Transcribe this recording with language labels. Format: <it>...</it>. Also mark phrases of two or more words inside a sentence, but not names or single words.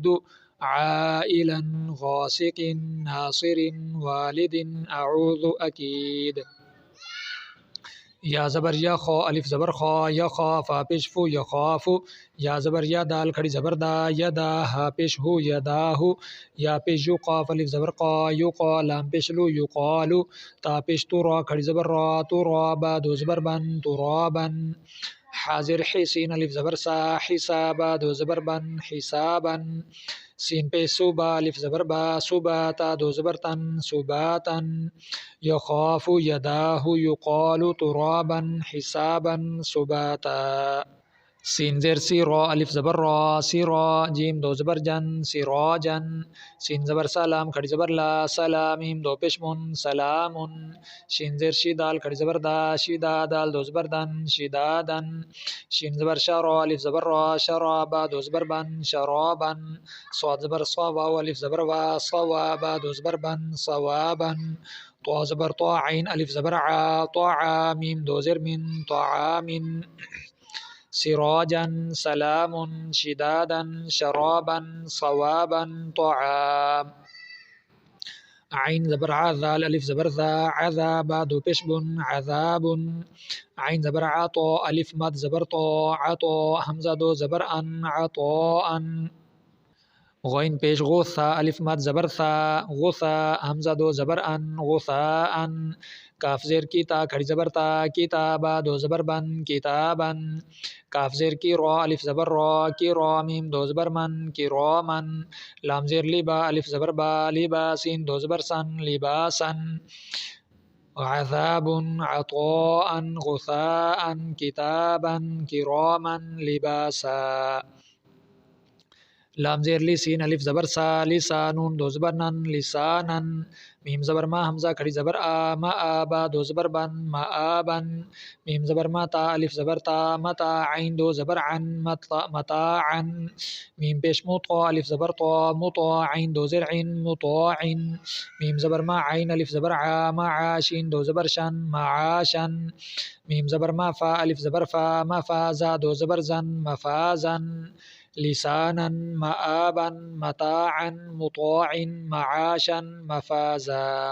<ar>عائلا، غاسق، ناصر، والد، اعوذ، اکید۔</ar> <ur>یا زبر یا خو الف زبر خو یا خا فا پیش فو یا خافو یا زبر یا دال کھڑی زبر دا یا دا ہا پیش ہو یا دا ہو یا پیش یو قاف الف زبر قا یو قا لام پیش لو یو قالو تا پیش تو را کھڑی زبر را تو را با دو زبر بن تو را بن حاضر حسین الف زبر سا حسابا دو زبر بن حسابا سین پہ صوبہ الف زبر با صوباتا دو زبر تن صوباتن</ur> <ar>یخاف یداہ یقال ترابا حسابا صباتا</ar> <ur>سین زیر سی را الف زبر را سی را جیم دو زبر جن سراجن سین زبر سلام کھڑی زبر لا سلامیم دو پیشمن سلامن شین زیر شی دال کھڑی زبر دا شیدا دال دو زبر دن شدادن شین زبر شرا الف زبر را شرابا دو زبر بن شرابن صاد زبر صا واو الف زبر وا صوابا دو زبر بن صوابن طا زبر طا عین الف زبر عا طعامیم دو زر من طعامن</ur> <ar>سراجا سلام شدادا شرابا صوابا طعام</ar> <ur>عین زبر عذال الف زبر ذا عذابا دو پیش بن عذاب عین زبر عطا الف مد زبر طا عطا حمزہ دو زبر ان عطاء غین پیش غوثا الف مد زبر ثا غوثا حمزہ دو زبر ان غثاء کاف زیر کی تا کھڑی زبر تا کتابا دو زبر بن کتابن کاف زیر کی را الف زبر را کی را میم دو زبر من کی را من لام زیر لیبا الف زبر با لباسین دو زبر سن لباسن</ur> <ar>عذاب عطاء غثاء کتابا کراما لباسا</ar> <ur>لام زیر لی سین الف زبر سا لسانون دو زبر نن لسانن میم زبر ما حمزہ کھڑی زبر آ ما آبا دو زبر بن ما آبن میم زبر ما تا الف زبر تا متا عین دو زبر عن متاعن میم پیش مطا الف زبر طا مطاعین دو زر عین مطاعن میم زبر ما عین الف زبر عا معاشین دو زبر شن معاشن میم زبر ما فا الف زبر فا مفازا دو زبر زن مفازن</ur> <ar>لسانا مآبا متاعا مطاع معاشا مفازا</ar>